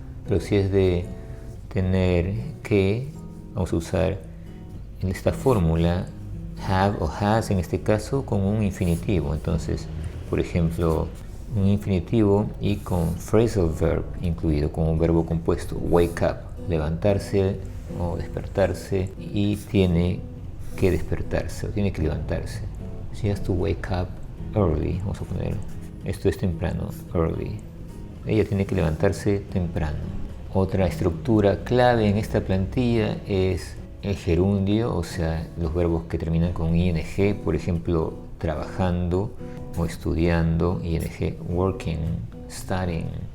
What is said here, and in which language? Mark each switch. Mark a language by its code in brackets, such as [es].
[es] Pero si es de tener que, vamos a usar en esta fórmula have o has en este caso con un infinitivo. Entonces, por ejemplo, un infinitivo y con phrasal verb incluido, con un verbo compuesto, wake up, levantarse o despertarse, y tiene que despertarse o tiene que levantarse. [en] She has to wake up early, [es] vamos a poner, esto es temprano, early. Ella tiene que levantarse temprano. Otra estructura clave en esta plantilla es el gerundio, o sea, los verbos que terminan con ing, por ejemplo, trabajando o estudiando, ing, working, studying.